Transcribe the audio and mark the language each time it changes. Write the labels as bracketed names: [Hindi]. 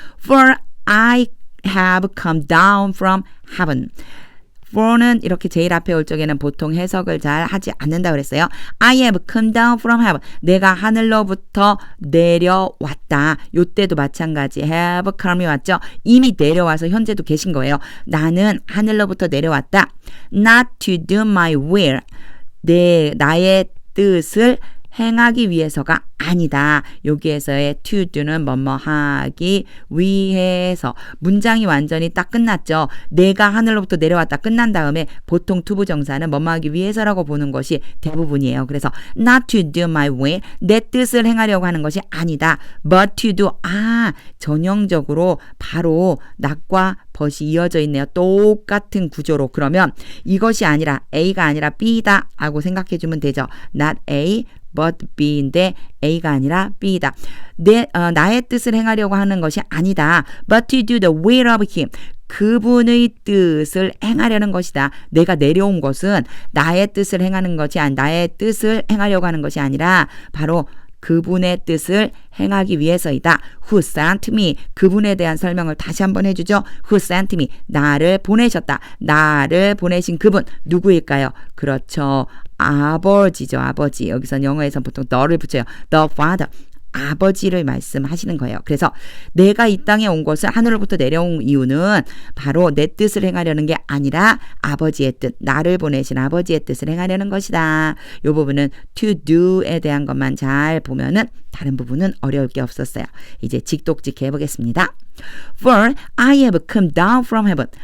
[English] For I have come down from heaven. [Korean] for는 이렇게 제일 앞에 올 적에는 보통 해석을 잘 하지 않는다고 그랬어요. [English] I have come down from heaven. [Korean] 내가 하늘로부터 내려왔다. 요때도 마찬가지 have come이 왔죠. 이미 내려와서 현재도 계신 거예요. 나는 하늘로부터 내려왔다. [English] Not to do my will. [Korean] 나의 뜻을 행하기 위해서가 아니다. 여기에서의 to do는 뭐뭐 하기 위해서. 문장이 완전히 딱 끝났죠. 내가 하늘로부터 내려왔다 끝난 다음에 보통 투부정사는 뭐뭐 하기 위해서라고 보는 것이 대부분이에요. 그래서 [English] not to do my will. [Korean] 내 뜻을 행하려고 하는 것이 아니다. [English] but to do. [Korean] 전형적으로 바로 not과 but이 이어져 있네요. 똑같은 구조로. 그러면 이것이 아니라 A가 아니라 B다 하고 생각해 주면 되죠. not A but B인데 A가 아니라 B다. 나의 뜻을 행하려고 하는 것이 아니다. [English] But to do the will of him. [Korean] 그분의 뜻을 행하려는 것이다. 내가 내려온 것은 나의 뜻을 행하는 것이 나의 뜻을 행하려고 하는 것이 아니라 바로 그분의 뜻을 행하기 위해서이다. [English] Who sent me. [Korean] 그분에 대한 설명을 다시 한번 해주죠. [English] Who sent me. [Korean] 나를 보내셨다. 나를 보내신 그분 누구일까요? 그렇죠. 아버지죠. 아버지. 여기선 영어에선 보통 the를 붙여요. [English] The Father. [Korean] 아버지를 말씀하시는 거예요. 그래서 내가 이 땅에 온 것은 하늘로부터 내려온 이유는 바로 내 뜻을 행하려는 게 아니라 아버지의 뜻, 나를 보내신 아버지의 뜻을 행하려는 것이다. 이 부분은 to do에 대한 것만 잘 보면은 다른 부분은 어려울 게 없었어요. 이제 직독직해 보겠습니다. [English] For I have come down from heaven.